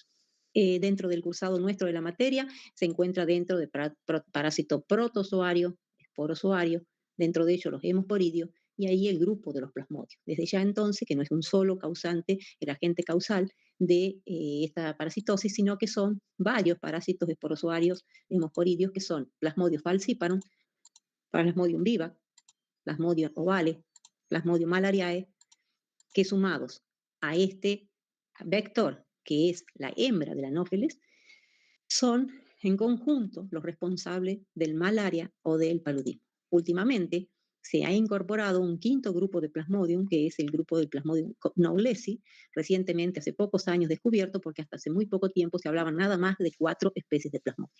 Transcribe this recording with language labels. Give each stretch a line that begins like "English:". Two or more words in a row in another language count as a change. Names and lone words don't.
Spanish: Dentro del cursado nuestro de la materia se encuentra dentro de parásito protozoario, esporozoario, dentro de ellos los hemosporidios y ahí el grupo de los plasmodios. Desde ya entonces, que no es un solo causante, el agente causal de esta parasitosis, sino que son varios parásitos esporozoarios hemosporidios que son Plasmodium falciparum, Plasmodium vivax, Plasmodium ovale, Plasmodium malariae, que sumados a este vector, que es la hembra de la anófeles, son en conjunto los responsables del malaria o del paludismo. Últimamente se ha incorporado un quinto grupo de Plasmodium, que es el grupo del Plasmodium knowlesi, recientemente, hace pocos años descubierto, porque hasta hace muy poco tiempo se hablaba nada más de 4 especies de Plasmodium.